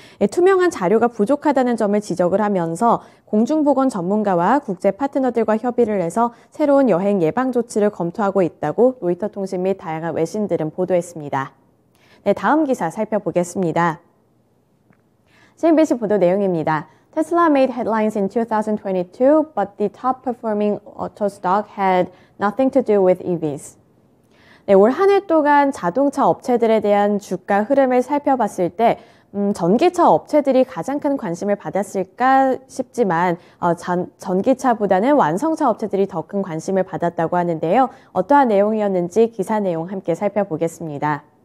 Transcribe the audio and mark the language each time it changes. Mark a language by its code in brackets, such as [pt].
[ko] 투명한 자료가 부족하다는 점을 지적을 하면서 공중보건 전문가와 국제 파트너들과 협의를 해서 새로운 여행 예방 조치를 검토하고 있다고 로이터 통신 및 다양한 외신들은 보도했습니다. 네, 다음 기사 살펴보겠습니다. CNBC 보도 내용입니다. [en] Tesla made headlines in 2022, but the top-performing auto stock had nothing to do with EVs. [ko] 네, 올 한 해 동안 자동차 업체들에 대한 주가 흐름을 살펴봤을 때 전기차 업체들이 가장 큰 관심을 받았을까 싶지만 전기차보다는 완성차 업체들이 더 큰 관심을 받았다고 하는데요. 어떠한 내용이었는지 기사 내용 함께 살펴보겠습니다.